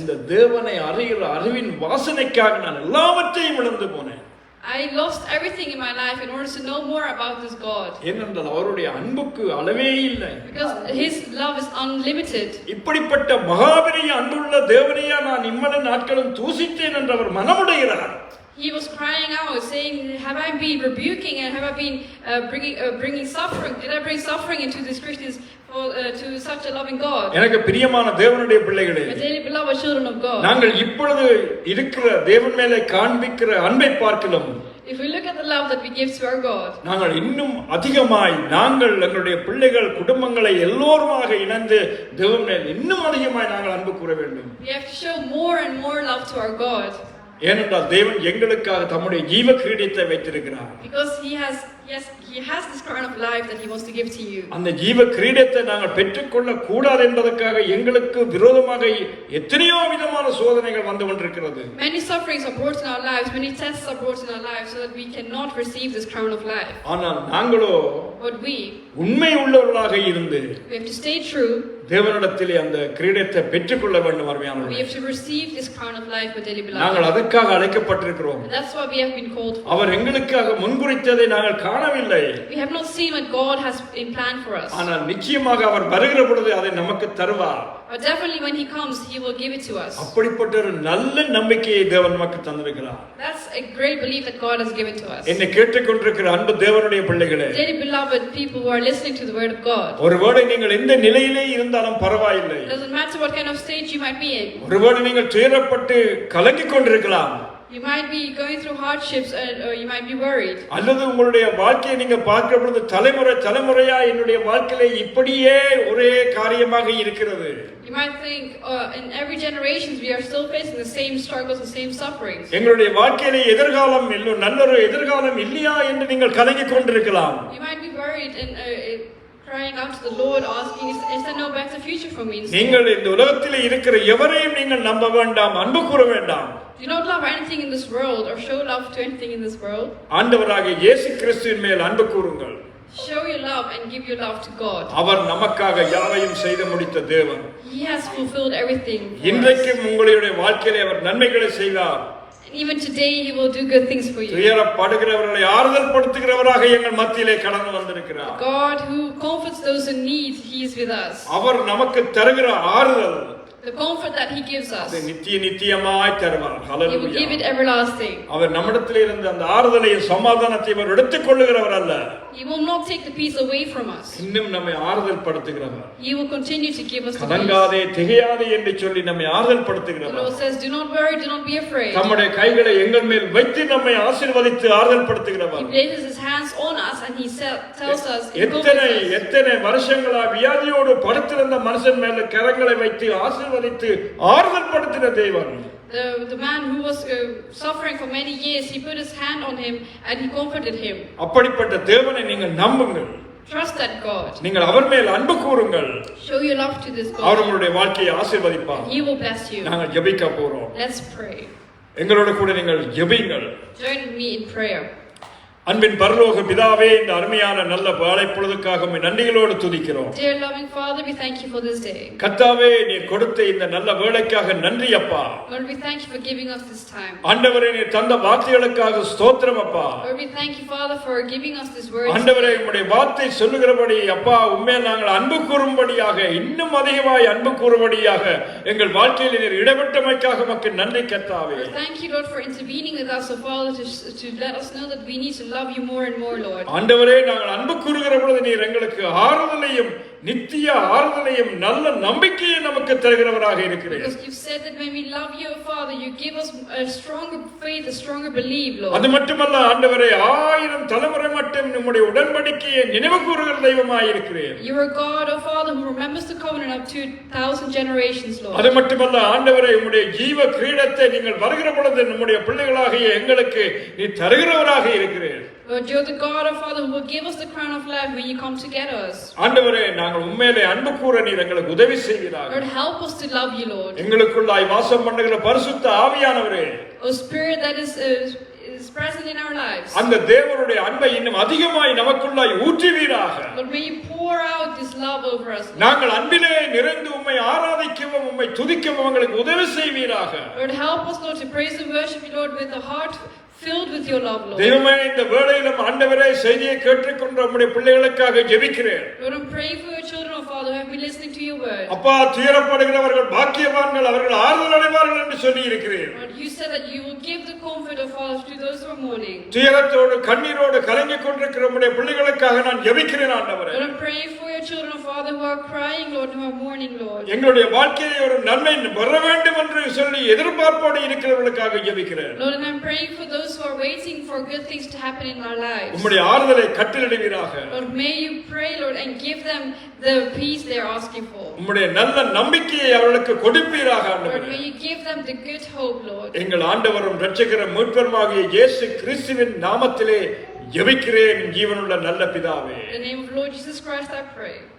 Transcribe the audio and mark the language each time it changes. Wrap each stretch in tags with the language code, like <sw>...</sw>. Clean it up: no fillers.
<ta>இந்த தேவனை அறிகிற அறிவின் வாசனைக்காக நான் எல்லாவற்றையும் இழந்து போனேன்.</ta> <en>I lost everything in my life in order to know more about this God.</en> <ta>ஏனென்றால் அவருடைய அன்புக்கு அளவே இல்லை.</ta> <en>Because his love is unlimited.</en> <ta>இப்படிப்பட்ட மகாபெரிய அன்புள்ள தேவனையா நான் இம்மன நாட்களும் தூசித்தேன் என்று அவர் மனமுடைகிறார்.</ta> <en>He was crying out, saying, "Have I been rebuking and have I been bringing suffering? Did I bring suffering into these Christians to such a loving God?"</en> <ta>எனக்கு பிரியமான தேவனுடைய பிள்ளைகளே,</ta> <en>My dearly beloved children of God,</en> <ta>நாங்கள் இப்பொழுது இருக்கிற தேவன் மேலே காண்பிக்கிற அன்பை பார்க்கலாம்.</ta> <en>if we look at the love that we give to our God,</en> <ta>நாங்கள் இன்னும் அதிகமாய் நாங்கள் எங்களுடைய பிள்ளைகள் குடும்பங்களை எல்லோருமாக இணைந்து தேவன் மேல் இன்னும் அதிகமாய் நாங்கள் அன்பு கூற வேண்டும்.</ta> <en>we have to show more and more love to our God.</en> <ta>ஏனென்றால் தேவன் எங்களுக்காக தம்முடைய ஜீவ கிரீடத்தை வைத்திருக்கிறார்.</ta> <en>Because he has this crown of life that he wants to give to you.</en> <ta>அந்த ஜீவ கிரீடத்தை நாங்கள் பெற்றுக்கொள்ள கூடாது என்பதற்காக எங்களுக்கு விரோதமாக எத்தனையோ விதமான சோதனைகள் வந்து கொண்டிருக்கிறது.</ta> <en>Many sufferings are brought in our lives, many tests are brought in our lives so that we cannot receive this crown of life.</en> <ta>ஆனால் நாங்களோ</ta> <en>But we</en> <ta>உண்மை உள்ளவர்களாக இருந்து</ta> <en>have to stay true.</en> <ta>தேவனிடத்திலே அந்த கிரீடத்தை பெற்றுக்கொள்ள வேண்டும்.</ta> <en>We</en> <ta>அருமையானவர்களே,</ta> <en>have to receive this crown of life, my dearly</en> <ta>நாங்கள்</ta> <en>beloved.</en> <ta>அதற்காக அழைக்கப்பட்டிருக்கிறோம்.</ta> <en>And that's why we have been called for.</en> <ta>அவர் எங்களுக்காக முன்குறித்ததை நாங்கள் காணவில்லை.</ta> <en>We have not seen what God has in plan for us.</en> <ta>ஆனால் நிச்சயமாக அவர் வருகிற பொழுது அதை நமக்கு தருவார்.</ta> <en>But definitely when he comes, he will give it to us.</en> <ta>அப்படிப்பட்ட ஒரு நல்ல நம்பிக்கையை தேவன் நமக்கு தந்திருக்கிறார்.</ta> <en>That's a great belief that God has given to us.</en> <ta>என்னை கேட்டுக்கொண்டிருக்கிற அன்பு தேவனுடைய பிள்ளைகளே,</ta> <en>Dearly beloved people who are listening to the word of God,</en> <ta>ஒருவேளை நீங்கள் எந்த நிலையிலே இருந்தாலும் இருந்தாலும் பரவாயில்லை.</ta> <en>It doesn't matter what kind of state you might be in.</en> <ta>ஒருவேளை நீங்கள் துயரப்பட்டு கலங்கிக் கொண்டிருக்கலாம்.</ta> <en>You might be going through hardships or you might be worried.</en> <ta>அல்லது உங்களுடைய வாழ்க்கையை நீங்க பார்க்கிற பொழுது தலைமுறையா என்னுடைய வாழ்க்கையில இப்படியே ஒரே காரியமாக இருக்கிறது.</ta> <en>You might think in every generation we are still facing the same struggles, the same sufferings.</en> <ta>எங்களுடைய வாழ்க்கையில எதிர்காலம் இல்லை, நல்லொரு எதிர்காலம் இல்லையா என்று நீங்கள் கலங்கிக் கொண்டிருக்கலாம்.</ta> <en>You might be worried and crying out to the Lord, asking, is there no better future for me?</en> <ta>நீங்கள் இந்த உலகத்தில் இருக்கிற எவரையும் நீங்கள் நம்ப வேண்டாம், அன்பு கூற வேண்டாம்.</ta> <en>Do not love anything in this world or show love to anything in this world.</en> <ta>ஆண்டவராகிய இயேசு கிறிஸ்துவின் மேல் அன்பு கூறுங்கள்.</ta> <en>Show your love and give your love to God.</en> <ta>அவர் நமக்காக யாவையும் செய்து முடித்த தேவன்.</ta> <en>He has fulfilled everything.</en> <ta>இன்றைக்கும் உங்களுடைய வாழ்க்கையிலே அவர் நன்மைகளை செய்வார்.</ta> <en>Even today he will do good things for you.</en> <ta>துயரப்படுகிறவர்களை ஆறுதல் படுத்துகிறவராக எங்கள் மத்தியிலே கடந்து வந்திருக்கிறார்.</ta> <en>God who comforts those in need, he is with us.</en> <ta>அவர் நமக்கு தருகிற ஆறுதல்,</ta> <en>the comfort that he gives us,</en> <ta>அது நித்தியமாய் தருவார்.</ta> <en>he will give it everlasting.</en> <ta>அவர் நம்மிடத்தில் இருந்து அந்த ஆறுதலையும் சமாதானத்தையும் அவர் எடுத்துக் கொள்ளுகிறவர் அல்ல.</ta> <en>He will not take the peace away from us.</en> <ta>இன்னும் நம்மை ஆறுதல் படுத்துகிறவர்.</ta> <en>He will continue to give us the peace.</en> <ta>கலங்காதே திகையாதே என்று சொல்லி நம்மை ஆறுதல் படுத்துகிறவர்.</ta> <en>The Lord says, do not worry, do not be afraid.</en> <ta>நம்முடைய கைகளை எங்கள் மேல் வைத்து நம்மை ஆசீர்வதித்து ஆறுதல் படுத்துகிறவர்.</ta> <en>He places his hands on us and he tells us,</en> <ta>எத்தனை வருஷங்களா வியாதியோடு படுத்திருந்த மனுஷன் மேல கரங்களை வைத்து ஆசீர்வதித்து ஆறுதல் படுத்தின தேவன்.</ta> <en>The man who was suffering for many years, he put his hand on him and he comforted him.</en> <ta>அப்படிப்பட்ட தேவனை நீங்கள் நம்புங்கள்.</ta> <en>Trust that God.</en> <ta>நீங்கள் அவர் மேல் அன்பு கூறுங்கள்.</ta> <en>Show your love to this God.</en> <ta>அவர் உங்களுடைய வாழ்க்கையை ஆசீர்வதிப்பார்.</ta> <en>He will bless you.</en> <ta>நாங்கள் ஜெபிக்க போறோம்.</ta> <en>Let's pray.</en> <ta>எங்களோட கூட நீங்கள் ஜெபிங்கள்.</ta> <en>Join me in prayer.</en> <ta>அன்பின் பரலோக பிதாவே, இந்த அருமையான நல்ல வேளை பொழுதுக்காக உம்மை நன்றிகளோடு துதிக்கிறோம்.</ta> <en>Dear loving Father, we thank you for this day.</en> <ta>கர்த்தாவே, நீர் கொடுத்த இந்த நல்ல வேளைக்காக நன்றி அப்பா.</ta> <en>Lord, we thank you for giving us this time.</en> <ta>ஆண்டவரே, நீர் தந்த வார்த்தைகளுக்காக ஸ்தோத்திரம் அப்பா.</ta> <en>Lord, we thank you Father for giving us this word.</en> <ta>ஆண்டவரே, உம்முடைய வார்த்தை சொல்லுகிறபடி அப்பா உம்மையில் நாங்கள் அன்பு கூறும்படியாக, இன்னும் அதிகமாய் அன்பு கூறும்படியாக எங்கள் வாழ்க்கையில் நீர் இடைப்பட்டமைக்காக உமக்கு நன்றி கர்த்தாவே.</ta> <en>Thank you Lord for intervening with us, Father, to let us know that we need to love you more and more, Lord.</en> <ta>ஆண்டவரே, நாங்கள் அன்பு கூறுகிற பொழுது நீர் எங்களுக்கு ஆறுதலையும் நித்திய ஆறுதலையும் நல்ல நம்பிக்கையை நமக்கு தருகிறவராக இருக்கிறீர்.</ta> <en>Because you said that when we love you, Father, you give us a stronger faith, a stronger belief, Lord.</en> <ta>அது மட்டுமல்ல ஆண்டவரே, 1000 தலைமுறை மட்டும் நம்முடைய உடன்படிக்கையை நினைவு கூறுகிற தெய்வமாய் இருக்கிறீர்.</ta> <en>You are God, oh Father, who remembers the covenant of 2000 generations, Lord.</en> <ta>அது மட்டுமல்ல ஆண்டவரே, உம்முடைய ஜீவ கிரீடத்தை நீங்கள் வருகிற பொழுது நம்முடைய பிள்ளைகளாகிய எங்களுக்கு நீ தருகிறவராக இருக்கிறீர்.</ta> <en>Lord, you're the God, oh Father, who will give us the crown of life when you come to get us.</en> <ta>ஆண்டவரே, நாங்கள் உண்மையிலே அன்பு கூற நீர் எங்களுக்கு உதவி செய்கிறார்.</ta> <en>Lord, help us to love you, Lord.</en> <ta>எங்களுக்குள்ளாய் வாசம் பண்ணுகிற பரிசுத்த ஆவியானவரே,</ta> <en>O Spirit that is present in our lives.</en> <ta>அந்த தேவனுடைய அன்பை இன்னும் அதிகமாய் நமக்குள்ளாய் ஊற்றுவீராக.</ta> <en>Lord, may you pour out this love over us.</en> <ta>நாங்கள் அன்பிலே நிறைந்து உம்மை ஆராதிக்கவும் உம்மை துதிக்கவும் எங்களுக்கு உதவி செய்வீராக.</ta> <en>Lord, help us, Lord, to praise and worship you, Lord, with a heart filled with your love, Lord.</en> <ta>தெய்வமே, இந்த வேளையிலும் ஆண்டவரே செய்தியை கேட்டுக்கொண்ட உம்முடைய பிள்ளைகளுக்காக ஜெபிக்கிறேன்.</ta> <en>Lord, I'm praying for your children, oh Father, who have been listening to your word.</en> <ta>அப்பா, துயரப்படுகிறவர்கள் பாக்கியவான்கள், அவர்கள் ஆறுதல் அடைவார்கள் என்று சொல்லி இருக்கிறீர்.</ta> <en>Lord, you said that you will give the comfort of Father to those who are mourning.</en> <ta>துயரத்தோடு கண்ணீரோடு கலங்கிக் கொண்டிருக்கிற உம்முடைய பிள்ளைகளுக்காக நான் ஜெபிக்கிறேன் ஆண்டவரே.</ta> <en>Lord, I'm praying for your children, oh Father, who are crying, Lord, who are mourning, Lord.</en> <ta>எங்களுடைய வாழ்க்கையை ஒரு நன்மை வர வேண்டும் என்று சொல்லி எதிர்பார்ப்போடு இருக்கிறவர்களுக்காக ஜெபிக்கிறேன்.</ta> <en>Lord, and I'm praying for those who are waiting for good things to happen in our lives.</en> <ta>உம்முடைய ஆறுதலை கட்டளையிடுவீராக.</ta> <en>Lord, may you pray, Lord, and give them the peace they are asking for.</en> <ta>உம்முடைய நல்ல நம்பிக்கையை அவர்களுக்கு கொடுப்பீராக</ta> <en>Lord,</en> <ta>ஆண்டவரே.</ta> <en>may you give them the good hope, Lord.</en> <ta>எங்கள் ஆண்டவரும் இரட்சகரும் மீட்பருமாகிய இயேசு கிறிஸ்துவின் நாமத்திலே ஜெபிக்கிறேன் ஜீவனுள்ள நல்ல பிதாவே.</ta> <en>In the name of Lord Jesus Christ I pray.</en>